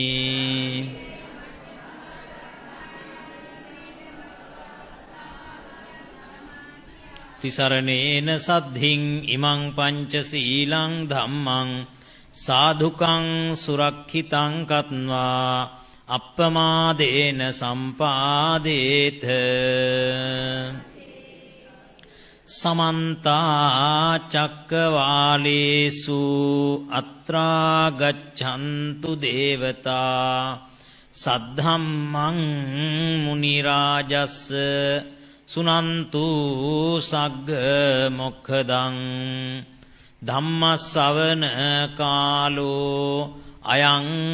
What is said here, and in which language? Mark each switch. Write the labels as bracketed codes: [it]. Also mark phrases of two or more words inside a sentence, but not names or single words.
[pi] තිසරණේන සද්ධින් ඉමං පංචසීලං ධම්මං සාධුකං සුරක්ඛිතං කତ୍වා අප්පමාදේන සම්පාදේත සමන්තා චක්කවාලේසු අත්‍රා ගච්ඡන්තු දේවතා සද්ධම්මං මුනි රාජස්ස සුනන්තු සග්ග මොක්ඛදං ධම්මස්සවන කාලෝ අයං